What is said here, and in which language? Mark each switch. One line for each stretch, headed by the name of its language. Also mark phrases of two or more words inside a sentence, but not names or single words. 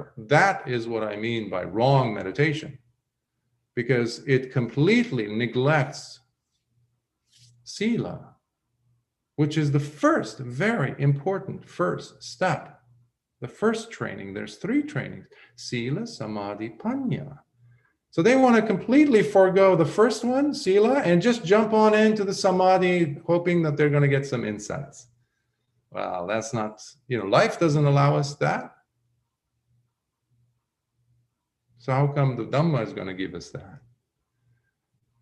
English: That is what I mean by wrong meditation, because it completely neglects sila, which is the first very important first step. The first training, there's 3 trainings:
Pali: sila, samadhi, panya.
English: So they want to completely forego the first one, sila, and just jump on into the samadhi, hoping that they're going to get some insights. Well, that's not, life doesn't allow us that. So how come the Dhamma is going to give us that?